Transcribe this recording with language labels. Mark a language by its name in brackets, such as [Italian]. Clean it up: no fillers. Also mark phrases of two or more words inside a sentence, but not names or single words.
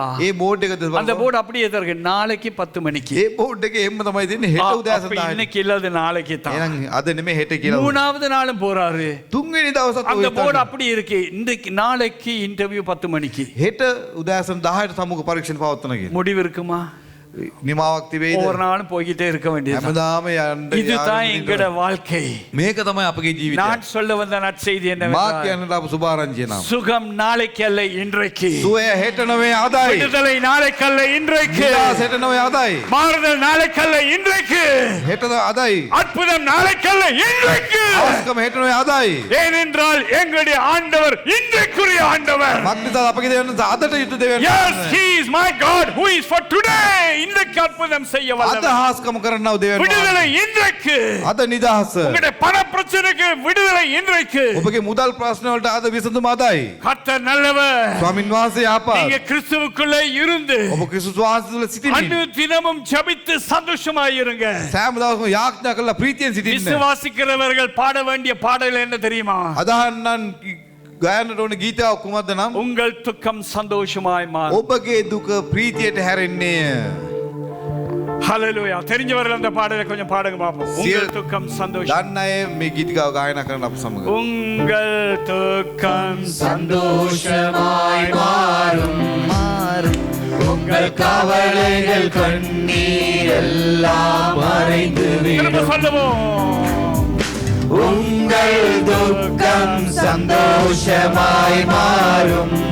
[Sinhala] ඒ බෝඩ් එක දෙස [Tamil] அந்த [Sinhala] බලනවා. [Tamil] போர்டு அப்படியே தான் இருக்கு, நாளைக்கு 10 மணிக்கு. [Sinhala] ඒ බෝඩ් එකේ එම්ම තමයි තියෙන්නේ හෙට උදෑසන [Tamil] அப்ப [Sinhala] 10ට. [Tamil] இன்னைக்கு இல்ல அது நாளைக்கு தான். [Sinhala] එහෙනම් අද නෙමේ හෙට කියලා. [Tamil] மூணாவது நாளும் போறாரு, [Sinhala] තුන්වෙනි දවසත් [Tamil] அந்த [Sinhala] ඔය [Tamil] போர்டு [Sinhala] තමයි. [Tamil] அப்படி இருக்கு, இன்றைக்கு நாளைக்கு இன்டர்வியூ 10 மணிக்கு. [Sinhala] හෙට උදෑසන 10ට සම්මුඛ පරීක්ෂණ පවත්වනවා කියලා. [Tamil] முடிவு இருக்குமா? [Sinhala] නිමාවක් තිබෙයිද? [Tamil] ஒவ்வொரு நாளும் போய்கிட்டே இருக்க வேண்டியது. [Sinhala] හැමදාම යන්න [Tamil] இதுதான் எங்கட வாழ்க்கை. [Sinhala] මේක තමයි අපගේ ජීවිතය. [Tamil] நான் சொல்ல வந்த நற்செய்தி [Sinhala] මා [Tamil] என்னவென்றால், [Sinhala] කියන්නට ආපු සුභාරංචිය නම් [Tamil] சுகம் நாளைக்கு அல்ல இன்றைக்கு, [Sinhala] සුවය හෙට නෙවෙයි අදයි. [Tamil] விடுதலை நாளைக்கு அல்ல இன்றைக்கு, [Sinhala] නිදහස හෙට නෙවෙයි අදයි. [Tamil] மாறுதல் நாளைக்கு அல்ல இன்றைக்கு, [Sinhala] හෙට අදයි. [Tamil] அற்புதம் நாளைக்கு அல்ல இன்றைக்கு. [Sinhala] අවස්කම හෙට නෙවෙයි අදයි. [Tamil] ஏனென்றால் எங்களுடைய ஆண்டவர் இன்றைக்குரிய ஆண்டவர். [Sinhala] මක්නිසාද අපගේ දෙවියන් අදට යුතු දෙවියන්. [English] Yes, he is my God who is for today. [Tamil] இன்றைக்கு அற்புதம் செய்ய [Sinhala] අද [Tamil] வல்லவர். [Sinhala] හාස්කම කරන්නව දෙවියන්. [Tamil] விடுதலை இன்றைக்கு. [Sinhala] අද නිදහස. [Tamil] உங்களுடைய பண பிரச்சனைக்கு விடுதலை இன்றைக்கு. [Sinhala] ඔබගේ මුදල් ප්‍රශ්න වලට අද විසඳුම අදයි. [Tamil] கர்த்தர் நல்லவர். [Sinhala] ස්වාමින් වහන්සේ යහපත්. [Tamil] நீங்க கிறிஸ்துவுக்குள்ளே இருந்து [Sinhala] ඔබ ක්‍රිස්තුස් වහන්සේ තුල සිටින්න. [Tamil] அனுதினமும் ஜெபித்து சந்தோஷமாய் இருங்க. [Sinhala] සෑම දවසම යාඥා කරලා ප්‍රීතියෙන් සිටින්න. [Tamil] விசுவாசிக்கிறவர்கள் பாட வேண்டிய பாடல் என்ன தெரியுமா? [Sinhala] අදහන්නන් ගායනට ඕන ගීතාවක් කුමක්ද නම්? [Tamil] உங்கள் துக்கம் சந்தோஷமாய் மாறும். [Sinhala] ඔබගේ දුක ප්‍රීතියට හැරෙන්නේ. [Tamil] ஹalleluya. தெரிஞ்சவர்கள் அந்த பாடலை கொஞ்சம் பாடுங்க பாப்போம். உங்கள் துக்கம் சந்தோஷம். [Sinhala] දන්න අය මේ ගීතිකාව ගායනා කරන්න අප සමග. [Tamil] உங்கள் துக்கம் சந்தோஷமாய் மாறும். உங்கள் கவலைகள் கண்ணீர் எல்லாம் மறைந்து திரும்ப விடும். சொல்லுவோம். உங்கள் துக்கம் சந்தோஷமாய் மாறும்.